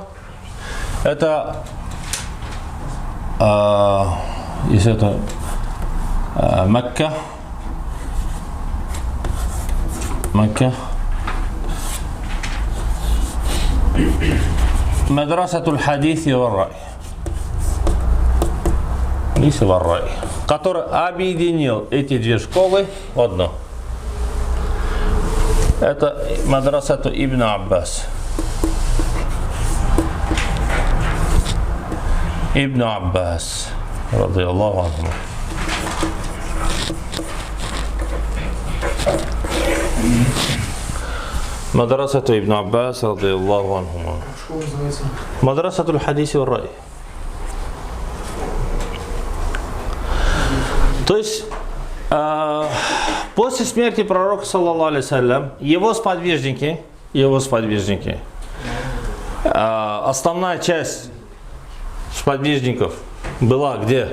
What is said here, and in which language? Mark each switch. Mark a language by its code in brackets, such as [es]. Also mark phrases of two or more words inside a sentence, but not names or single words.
[ru] Это, если это Мекка, [ar] مدرسة الحديث والرأي, [ru] который объединил эти две школы в одно. Это Мадрасату Ибн Аббас. [ar] Ибн Аббас, رضي الله عنه. مدرسة ابن عباس، رضي الله عنه. مدرسة الحديث والرأي. [ru] То есть, после смерти пророка, [ar] صلى الله عليه وسلم, [ru] его сподвижники, основная часть сподвижников была где?